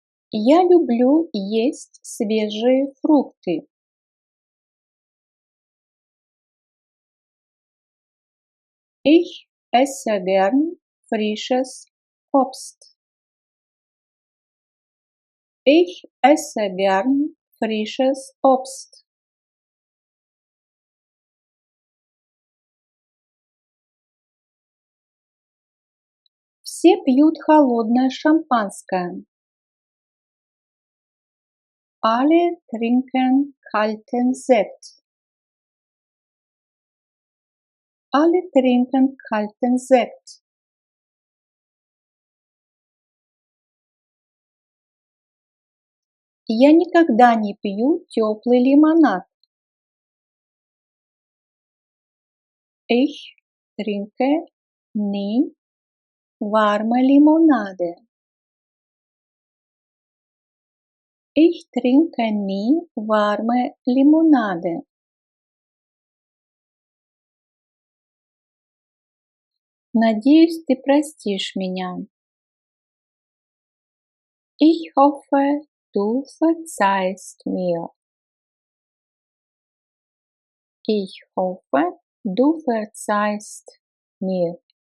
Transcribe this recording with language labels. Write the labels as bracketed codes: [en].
[ru] Я люблю есть свежие фрукты. [de] Ich esse gern frisches Obst. Ich esse gern frisches Obst. [ru] Все пьют холодное шампанское. [de] Alle trinken kalten Sekt. Alle trinken kalten Sekt. [ru] Я никогда не пью теплый лимонад. [de] Ich trinke nie warme Limonade. Ich trinke nie warme Limonade. [ru] Надеюсь, ты простишь меня. [de] Ich hoffe, du verzeihst mir. Ich hoffe, du verzeihst mir.